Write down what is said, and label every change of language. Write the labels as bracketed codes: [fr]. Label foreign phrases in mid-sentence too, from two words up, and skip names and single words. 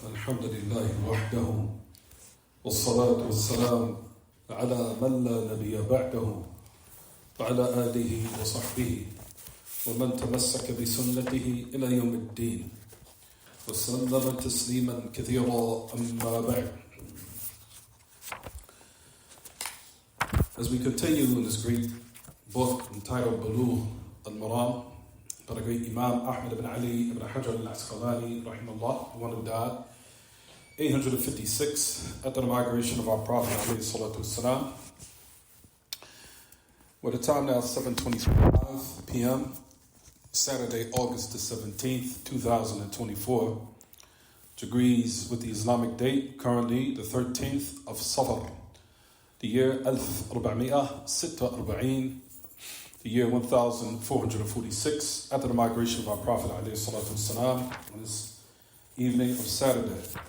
[ar] الحمد لله وحده والصلاة والسلام على من لا نبي بعده وعلى آله وصحبه ومن تمسك بسنته إلى يوم الدين وسلم تسليما كثيرا أما بعد. [en] As we continue in this great book entitled Buloogh al-Maraam by the great Imam Ahmad ibn Ali ibn Hajar al-Asqalani rahimahullah, the one who died 856 after the migration of our Prophet [ar] عليه الصلاة والسلام. [en] Well, the time now is 7:25 p.m. Saturday, August the 17th, 2024, which agrees with the Islamic date, currently the 13th of Safar, the year 1446, the year 1446, after the migration of our Prophet ﷺ, on this evening of Saturday.